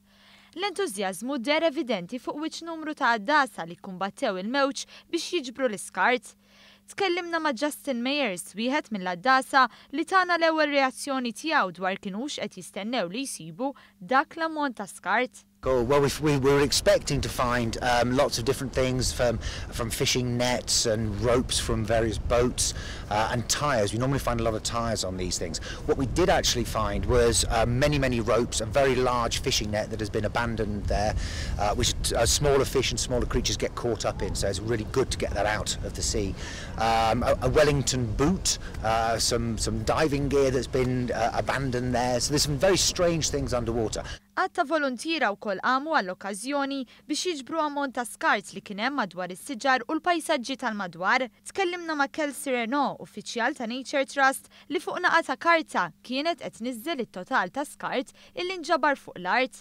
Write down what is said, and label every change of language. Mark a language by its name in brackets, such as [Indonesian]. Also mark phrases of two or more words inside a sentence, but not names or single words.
[Maltese] L-entużjażmu der evidenti fuq wiċċ numru ta' għaddasa li kkumbattew il-mewġ biex jiġbru l-iskart. Tkellimna ma' Justin Meyers, wieħed mill-għaddasa li tagħna l-ewwel reazzjoni tiegħu dwar kienux qed jistennew li jsibu dak l-ammont ta' skart. [English] Well, we were expecting to find lots of different things from fishing nets and ropes from various boats and tyres. We normally find a lot of tyres on these things. What we did actually find was many ropes, a very large fishing net that has been abandoned there, which smaller fish and smaller creatures get caught up in, so it's really good to get that out of the sea. A Wellington boot, some diving gear that's been abandoned there, so there's some very strange things underwater. [Maltese] Għatta volontira wkoll għamu għall-okkażjoni biex jiġbru ammont ta' skart li kien hemm madwar is-siġar u l-pajsaġġi tal-madwar. Tkellimna ma' Kelsey Renaud, uffiċjal ta' Nature Trust li fuq naqa ta' karta kienet qed tniżżel it-total ta' skart illi nġabar fuq l-art.